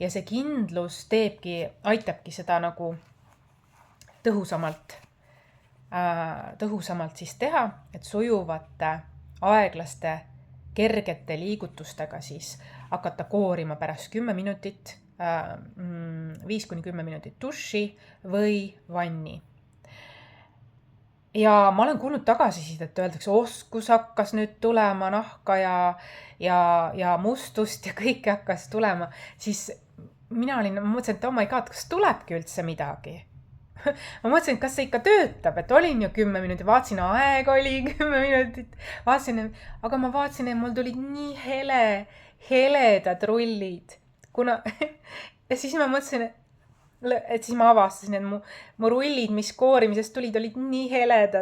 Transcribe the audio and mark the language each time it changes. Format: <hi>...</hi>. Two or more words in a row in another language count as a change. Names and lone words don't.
<et>ja see kindlus aitabki seda nagu tõhusamalt siis teha, et sujuvate, aeglaste, kergete liigutustega siis hakata koorima pärast 10 minutit, 5-10 minutit duši või vanni. Ja ma olen kuulnud tagasisidet, öeldakse, oskus hakkas nüüd tulema nahka ja mustust ja kõike hakkas tulema, siis ma mõtlesin, et</et> <en>oh my god,</en> <et>kas tulebki üldse midagi? Ma mõtlesin, et kas see ikka töötab, et olin ju 10 minutit, vaatasin, aeg oli 10 minutit, aga ma vaatasin, et mul tulid nii heledad rullid, ja siis ma mõtlesin, et siis ma avastasin, et mu rullid, mis koorimisest tulid, olid nii heledad.</et>